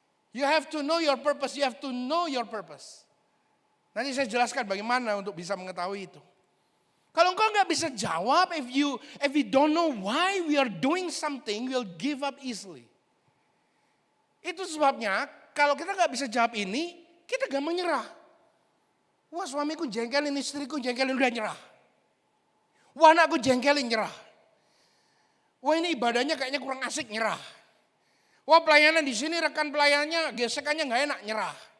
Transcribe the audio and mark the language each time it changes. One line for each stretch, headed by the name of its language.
English: You have to know your purpose, you have to know your purpose.
Indonesian: Nanti saya jelaskan bagaimana untuk bisa mengetahui itu. Kalau engkau nggak bisa jawab,
English: if you don't know why we are doing something, we'll give up easily.
Indonesian: Itu sebabnya kalau kita nggak bisa jawab ini, kita gampang nyerah. Wah suamiku jengkelin, istriku jengkelin, udah nyerah. Wah anakku jengkelin, nyerah. Wah ini ibadahnya kayaknya kurang asik, nyerah. Wah pelayanan di sini rekan pelayannya gesekannya nggak enak, nyerah.